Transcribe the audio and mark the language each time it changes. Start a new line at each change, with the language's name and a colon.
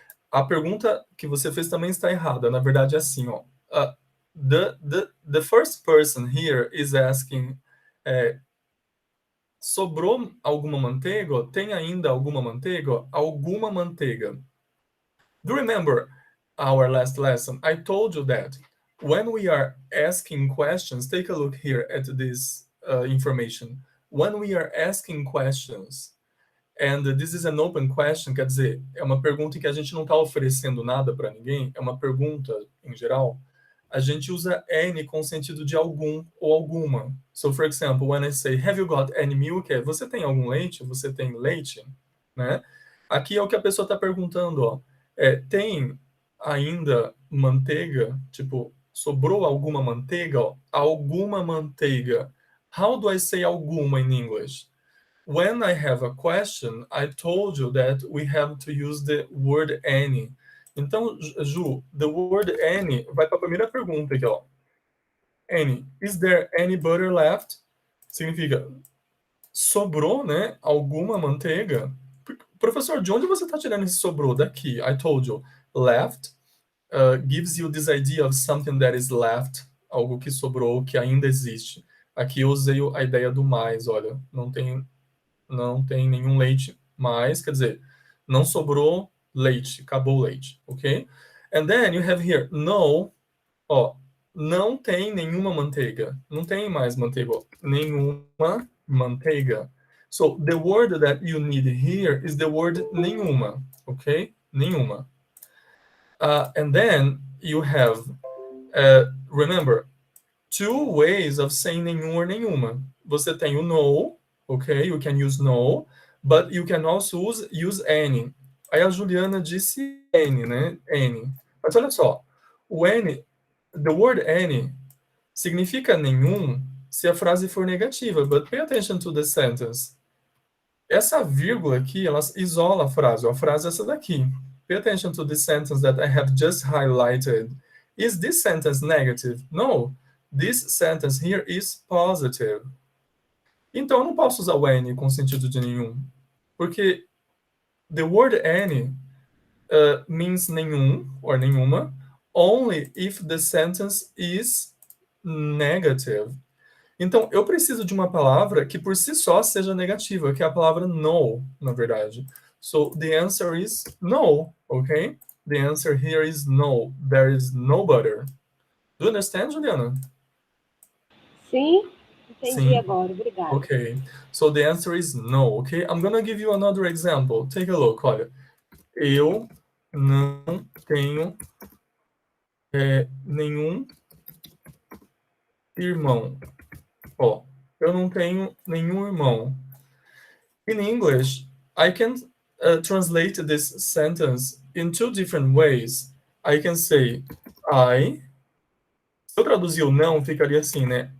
Portuguese: A pergunta que você fez também está errada. Na verdade, é assim, ó.
English: The first person here is asking,
Portuguese: sobrou alguma manteiga? Tem ainda alguma manteiga? Alguma manteiga.
English: Do you remember our last lesson? I told you that when we are asking questions, take a look here at this information. When we are asking questions, and this is an open question,
Portuguese: quer dizer, é uma pergunta em que a gente não está oferecendo nada para ninguém, é uma pergunta em geral, a gente usa any com sentido de algum ou alguma.
English: So, for example, when I say, have you got any milk?
Portuguese: Você tem algum leite? Você tem leite? Né? Aqui é o que a pessoa está perguntando, ó. Tem ainda manteiga? Tipo, sobrou alguma manteiga? Ó, alguma manteiga.
English: How do I say alguma in English? When I have a question, I told you that we have to use the word any.
Portuguese: Então, Ju,
English: the word any
Portuguese: vai para a primeira pergunta aqui, ó.
English: Any. Is there any butter left?
Portuguese: Significa, sobrou, né? Alguma manteiga? Professor, de onde você está tirando esse sobrou? Daqui.
English: I told you. Left gives you this idea of something that is left.
Portuguese: Algo que sobrou, que ainda existe. Aqui eu usei a ideia do mais, olha. Não tem nenhum leite mais, quer dizer, não sobrou leite, acabou o leite, ok?
English: And then you have here,
Portuguese: no, ó, não tem nenhuma manteiga, não tem mais manteiga, ó, nenhuma manteiga.
English: So the word that you need here is the word nenhuma, ok? Nenhuma. And then you have, remember, two ways of saying nenhum or nenhuma.
Portuguese: Você tem o no, ok?
English: You can use no, but you can also use any.
Portuguese: Aí a Juliana disse N, né? N. Mas olha só,
English: The word any
Portuguese: significa nenhum se a frase for negativa,
English: but pay attention to the sentence.
Portuguese: Essa vírgula aqui, ela isola a frase. A frase é essa daqui.
English: Pay attention to the sentence that I have just highlighted. Is this sentence negative? No. This sentence here is positive.
Portuguese: Então, eu não posso usar o any com sentido de nenhum. Porque
English: the word any means nenhum, or nenhuma, only if the sentence is negative.
Portuguese: Então, eu preciso de uma palavra que por si só seja negativa, que é a palavra no, na verdade.
English: So, the answer is no, okay? The answer here is no. There is no butter. Do you understand, Juliana?
Portuguese: Sim, entendi Sim. agora, obrigada.
English: Okay. So, the answer is no, okay? I'm gonna give you another example. Take a look,
Portuguese: olha. Eu não tenho nenhum irmão. Ó, eu não tenho nenhum irmão.
English: In English, I can translate this sentence in two different ways. I can say I.
Portuguese: Se eu traduzir o não, ficaria assim, né?